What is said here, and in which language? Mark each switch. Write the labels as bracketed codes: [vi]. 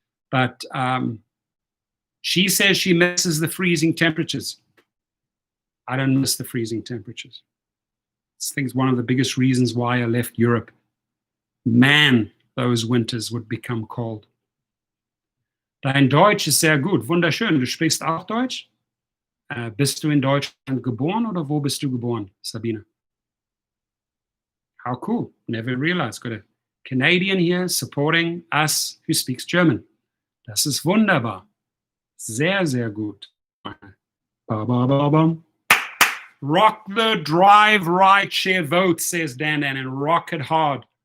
[en] But she says she misses the freezing temperatures. I don't miss the freezing temperatures. I think it's one of the biggest reasons why I left Europe. Man, those winters would become cold. [de] Dein Deutsch ist sehr gut, wunderschön. Du sprichst auch Deutsch? Bist du in Deutschland geboren oder wo bist du geboren, Sabine? [en] How cool. Never realized. Got a Canadian here supporting us who speaks German. [de] Das ist wunderbar. Sehr, sehr gut. Ba, ba, ba, ba. [en] Rock the drive, right, share, vote, says Dan, and rock it hard.